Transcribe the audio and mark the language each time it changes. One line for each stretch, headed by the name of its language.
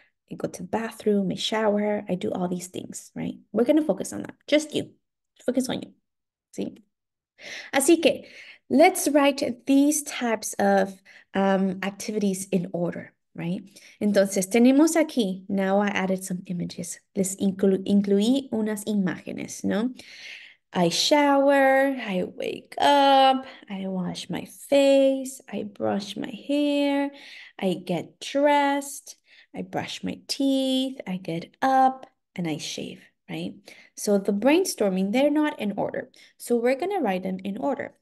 English: I go to the bathroom, I shower, I do all these things, right? We're going to focus on that. Just you. Focus on you. ¿Sí?
Spanish: Así que
English: let's write these types of activities in order, right?
Spanish: Entonces, tenemos aquí,
English: now I added some images.
Spanish: Les incluí unas imágenes, ¿no?
English: I shower, I wake up, I wash my face, I brush my hair, I get dressed, I brush my teeth, I get up, and I shave, right? So the brainstorming, they're not in order. So we're going to write them in order.